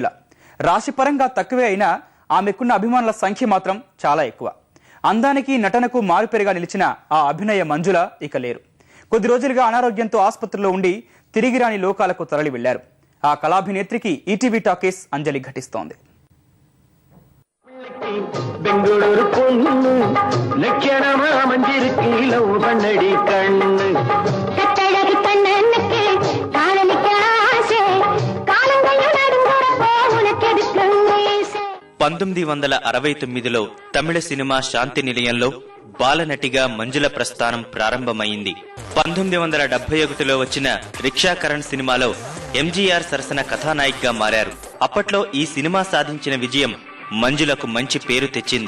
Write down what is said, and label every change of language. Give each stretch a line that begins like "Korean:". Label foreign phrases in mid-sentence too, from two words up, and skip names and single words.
Telugu: రాశిపరంగా తక్కువే అయినా ఆమెకున్న అభిమానుల సంఖ్య మాత్రం చాలా ఎక్కువ. అందానికి, నటనకు మారుపేరుగా నిలిచిన ఆ అభినయ మంజుల ఇక లేరు. కొద్ది రోజులుగా అనారోగ్యంతో ఆసుపత్రిలో ఉండి తిరిగి రాని లోకాలకు తరలి వెళ్లారు. ఆ కళాభినేత్రికి ఈటీవీ టాకీస్ అంజలి ఘటిస్తోంది.
Tamil: பெங்களூரு பொண்ணு லட்சணமா மஞ்சிருக்கு லவ் பண்ணடி கண்ணு கட்டழகு கண்ணனுக்கு காலனிக்க ஆசை காலங்கள் நடுங்கறப்போ உனக்கெதுக்கு மீசை.
Telugu: 1969లో తమిళ సినిమా శాంతి నిలయంలో బాలనటిగా మంజుల ప్రస్థానం ప్రారంభమైంది. 1971లో వచ్చిన రిక్షాకరణ్ సినిమాలో ఎంజీఆర్ సరసన కథానాయికగా మారారు. అప్పట్లో ఈ సినిమా సాధించిన విజయం మంజులకు మంచి పేరు తెచ్చింది.